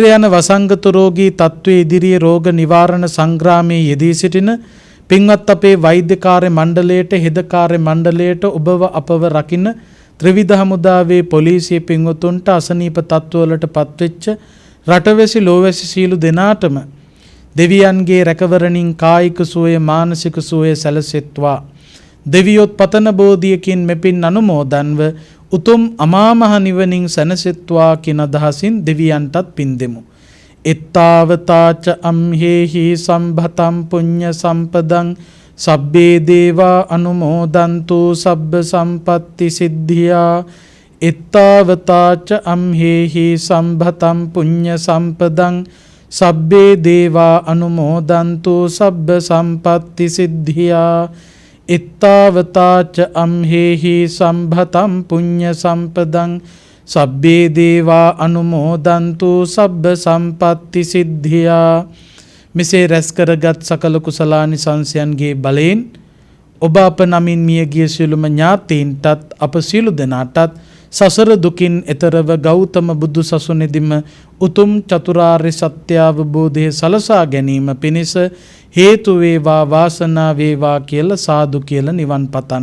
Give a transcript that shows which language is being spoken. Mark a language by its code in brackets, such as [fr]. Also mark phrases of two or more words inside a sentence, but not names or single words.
[si] යන වසංගත රෝගී තත්ත්වයේ ඉදිරියේ රෝග නිවාරණ සංග්‍රාමයේ යෙදී සිටින පින්වත් අපේ වෛද්‍ය කාර්ය මණ්ඩලයට, හෙද කාර්ය මණ්ඩලයට, ඔබව අපව රකින්න ත්‍රිවිධ හමුදාවේ පොලිසිය පින්වතුන්ට, අසනීප තත්ත්වවලට පත්වෙච්ච රටවැසි ලෝවැසි සීලු දෙනාටම දෙවියන්ගේ රැකවරණින් කායික සුවය මානසික සුවය සැලසෙත්වා. දෙවියොත් පතන බෝධියකින් මෙපින් අනුමෝදන්ව උතුම් අමා මහ නිවනින් සැනසෙත්වා කියන අදහසින් දෙවියන්ටත් පින් දෙමු. [pi] එත්තාවතාච අම්හෙහි සම්භතම් පුඤ්ඤ සම්පදං සබ්බේ දේවා අනුමෝදන්තු සබ්බ සම්පත්ති සිද්ධියා. එත්තාවතාච අම්හෙහි සම්භතම් පුඤ්ඤ සම්පදං සබ්බේ දේවා අනුමෝදන්තු සබ්බ සම්පත්ති සිද්ධියා. එත්තාවතාච අම්හෙහි සම්භතම් පුඤ්ඤ සම්පදං සබ්බේ දේවා අනුමෝදන්තු සබ්බ සම්පත්ති සිද්ධියා. [si] මෙසේ රැස් කරගත් සකල කුසලානිසංසයන්ගේ බලයෙන් ඔබ අප නමින් මියගිය සියලුම ඥාතීන්ටත් අප සියලු දෙනාටත් සසර දුකින් එතරව ගෞතම බුදු සසුනේදීම උතුම් චතුරාර්ය සත්‍ය අවබෝධය සලසා ගැනීම පිණිස හේතු වේවා වාසනා වේවා කියලා සාදු කියලා නිවන් පතන්න.